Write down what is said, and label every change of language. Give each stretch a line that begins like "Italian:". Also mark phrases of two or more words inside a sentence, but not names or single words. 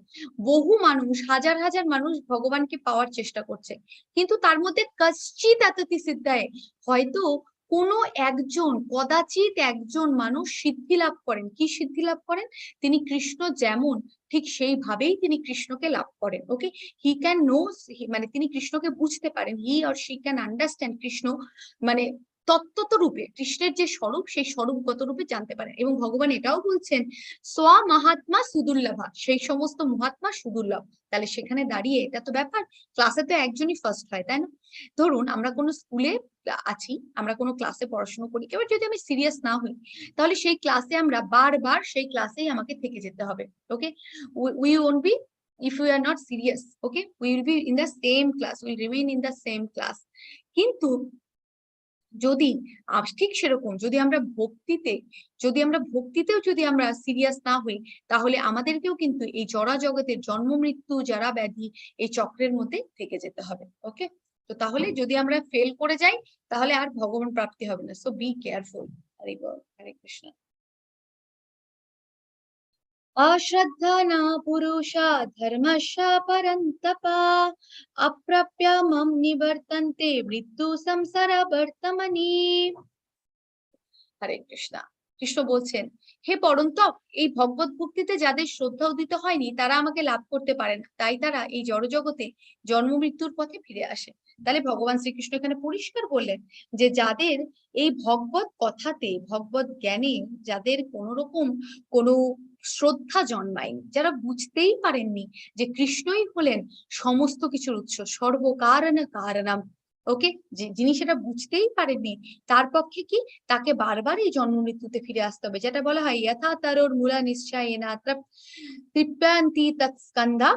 Bangla: বহু মানুষ, হাজার হাজার মানুষ ভগবানকে পাওয়ার চেষ্টা করছে, কিন্তু তার মধ্যে
Sanskrit: কশ্চিৎ তততি সিদ্ধায়,
Bangla: হয়তো কোনো একজন, কদাচিৎ একজন মানুষ সিদ্ধি লাভ করেন। কি সিদ্ধি লাভ করেন? তিনি কৃষ্ণ যেমন ঠিক সেইভাবেই তিনি কৃষ্ণকে লাভ করেন। ওকে,
English: he can know,
Bangla: মানে তিনি কৃষ্ণকে বুঝতে পারেন,
English: he or she can understand
Bangla: কৃষ্ণ, মানে তত্ত্বত রূপে কৃষ্ণের যে স্বরূপ, সেই স্বরূপগত রূপে জানতে পারেন। এবং ভগবান এটাও বলছেন,
Sanskrit: স্বা মহাত্মা সুদুর্লভা,
Bangla: সেই সমস্ত মহাত্মা সুদুর্লভ। তাহলে সেখানে দাঁড়িয়ে এটা তো ব্যাপার, ক্লাসে তো একজনই ফার্স্ট হয়, তাই না? ধরুন আমরা কোনো স্কুলে আছি, আমরা কোনো ক্লাসে পড়াশোনা করি, এবার যদি আমি সিরিয়াস না হই, তাহলে সেই ক্লাসে আমরা বারবার সেই ক্লাসেই আমাকে থেকে যেতে হবে। ওকে,
English: we won't be, if we are not serious, okay, we will be in the same class, we will remain in the same class.
Bangla: কিন্তু যদি ঠিক সেরকম যদি আমরা ভক্তিতেও যদি আমরা সিরিয়াস না হই, তাহলে আমাদেরকেও কিন্তু এই জড়া জগতের জন্ম মৃত্যু যারা ব্যাধি এই চক্রের মধ্যে থেকে যেতে হবে। ওকে, তো তাহলে যদি আমরা ফেল করে যাই, তাহলে আর ভগবান প্রাপ্তি হবে না।
English: So be careful.
Bangla: হরে বল, হরে কৃষ্ণ।
Sanskrit: अश्रद्धा न पुरुषा धर्मस्य परन्तपा अप्राप्य मम निवर्तन्ते मृत्यु संसार वर्तमनि।
Bangla: হরে কৃষ্ণ। কৃষ্ণ বলছেন, হে পরন্তপ, এই ভগবত ভক্তিতে যাদের শ্রদ্ধা উদিত হয়নি, তারা আমাকে লাভ করতে পারে না, তাই তারা এই জড় জগতে জন্ম মৃত্যুর পথে ফিরে আসে। তাহলে ভগবান শ্রীকৃষ্ণ এখানে পরিষ্কার বললেন যে যাদের এই ভগবত কথাতে, ভগবত জ্ঞানে যাদের কোনো রকম কোনো শ্রদ্ধা জন্মায়নি, যারা বুঝতেই পারেননি যে কৃষ্ণই হলেন সমস্ত কিছুর উৎস,
Sanskrit: সর্বকারণ কারণম,
Bangla: ওকে, যিনি সেটা বুঝতেই পারেননি, তার পক্ষে কি তাকে বারবার এই জন্ম মৃত্যুতে ফিরে আসতে হবে, যেটা বলা হয়
Sanskrit: যথা তরোর মূলা নিশ্চয়েনা তৃপ্যান্তি তৎস্কন্ধা